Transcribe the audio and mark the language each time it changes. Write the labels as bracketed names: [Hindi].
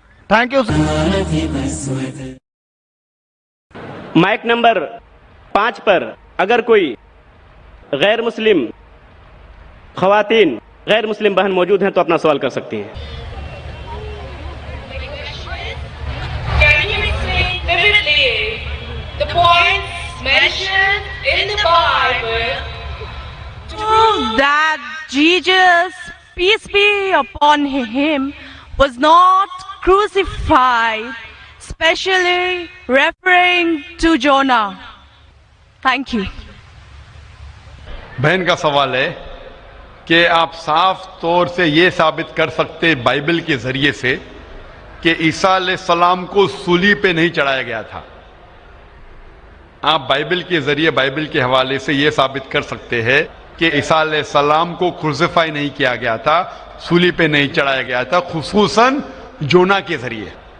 [English] Thank you. [Hindi] Mic number 5 पर अगर कोई गैर मुस्लिम खवातीन, गैर मुस्लिम बहन मौजूद हैं तो अपना सवाल कर सकती हैं। [English] Can you explain vividly the points mentioned in the Bible to prove that Jesus, peace be upon him, was not crucified, especially referring to Jonah? Thank you. [Hindi] बहन का सवाल है कि आप साफ तौर से ये साबित कर सकते बाइबल के जरिए से कि ईसा अलैहिस्सलाम को सूली पे नहीं चढ़ाया गया था। आप बाइबल के जरिए, बाइबल के हवाले से ये साबित कर सकते हैं कि ईसा अलैहिस्सलाम को क्रूसिफाई नहीं किया गया था, सूली पे नहीं चढ़ाया गया था, खुसूसन जोना के जरिए।